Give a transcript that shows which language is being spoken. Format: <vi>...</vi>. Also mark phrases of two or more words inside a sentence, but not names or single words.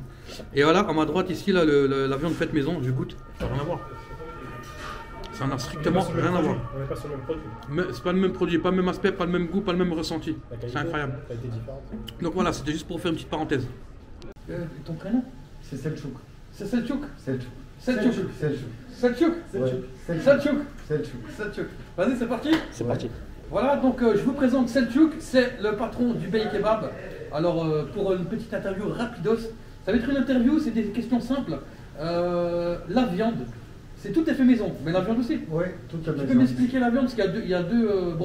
<fr>Et voilà, à ma droite, ici, là, la viande faite maison, je goûte. Ça n'a rien à voir. Ça n'a strictement rien à voir. On n'est pas sur le même produit. Mais c'est pas le même produit, pas le même aspect, pas le même goût, pas le même ressenti. C'est incroyable. La qualité différente. Donc voilà, c'était juste pour faire une petite parenthèse. Ton prénom? C'est Selçuk. C'est Selçuk. Selçuk. Selçuk. Selçuk. Selçuk. Ouais. Selçuk. Selçuk. Selçuk. Vas-y, c'est parti. C'est parti. Voilà, donc je vous présente Selçuk, c'est le patron du Bey Kebab. Alors, pour une petite interview rapidos, ça va être une interview, c'est des questions simples. La viande, c'est tout est fait maison, mais la viande aussi. Oui, tout à fait. Tu peux m'expliquer la viande, parce qu'il y a deux broches.</fr>